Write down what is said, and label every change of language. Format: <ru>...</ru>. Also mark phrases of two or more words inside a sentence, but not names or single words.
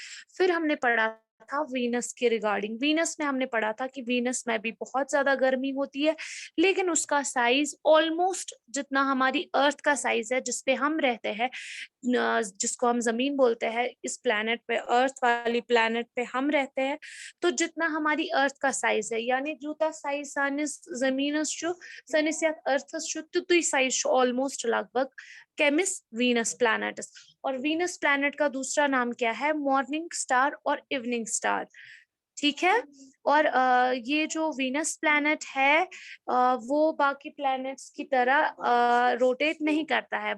<hi>फिर हमने पढ़ा था वीनस के रिगार्डिंग। वीनस में हमने पढ़ा था कि वीनस में भी बहुत ज्यादा गर्मी होती है, लेकिन उसका साइज ऑलमोस्ट जितना हमारी अर्थ का साइज है जिसपे हम रहते हैं, जिसको हम जमीन बोलते हैं, इस प्लैनेट पे, अर्थ वाली प्लैनेट पे हम रहते हैं, तो जितना हमारी अर्थ का साइज है, यानी</hi> <ks>जूता साइज सानिस जमीनस छु सनिस या अर्थस छु तुतुई साइज ऑलमोस्ट लगभग केमिस वीनस प्लैनेटस।</ks> <hi>और वीनस प्लैनेट का दूसरा नाम क्या है?</hi> <en>morning star</en> <hi>और</hi> <en>evening star.</en> <hi>ठीक है। और ये जो वीनस प्लैनेट है वो बाकी प्लैनेट्स की तरह रोटेट नहीं करता है।</hi>